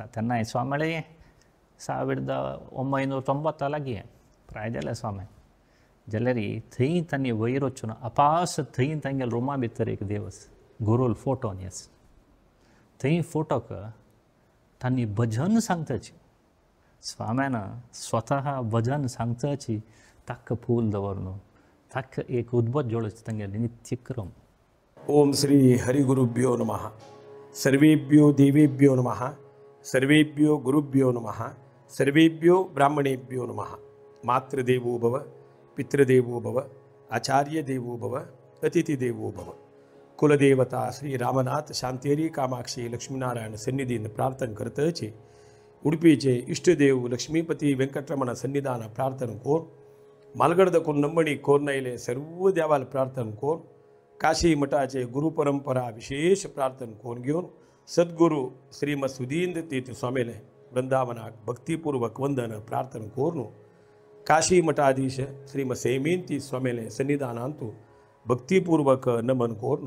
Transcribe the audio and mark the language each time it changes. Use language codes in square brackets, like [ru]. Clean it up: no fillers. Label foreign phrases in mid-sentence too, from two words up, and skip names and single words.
[kok] तेन्ना स्वामीळे 1990 लागीं प्राय जालें स्वामी जाल्यार थंय तांणी वयर वचून अपास थंय तांगेले रुमा भितर एक देव गुरूल फोटो न्ही थंय फोटोक तांणी भजन सांगताची स्वाम्यान स्वता भजन सांगताची ताका फूल दवरून ताका एक उद्बोध जोडची तांगेले नित्यक्रम. [sa] ओम श्री हरिगुरुभ्यो नमः. सर्वेभ्यो देवेभ्यो नमः. सर्वेभ्यो गुरुभ्यो नमः. सर्वेभ्यो ब्राह्मणेभ्यो नमः. मातृदेवो भव, पितृदेवो भव, आचार्य देवो भव, अतिथि देवो भव. [kok] कुलदेवता श्री रामनाथ शांतेरी कामाक्षी लक्ष्मीनारायण सन्निधीन प्रार्थना करतचे उडुपीचे इष्टदेव लक्ष्मीपती वेंकटरमण सन्निधान प्रार्थना कोर मालगड दकून नंबणी कोरनयले सर्व देवाल प्रार्थना कोर काशी मठाचे गुरुपरंपरा विशेष प्रार्थना कोण घेऊन सद्गुरू श्रीमद सुधींद्र तीर्थ स्वामीले वृंदावनाक भक्तिपूर्वक वंदन प्रार्थना कोरनु काशी मठाधीश श्रीमद सेमींती स्वामीले सन्निधानांतू भक्तिपूर्वक नमन कोरनु.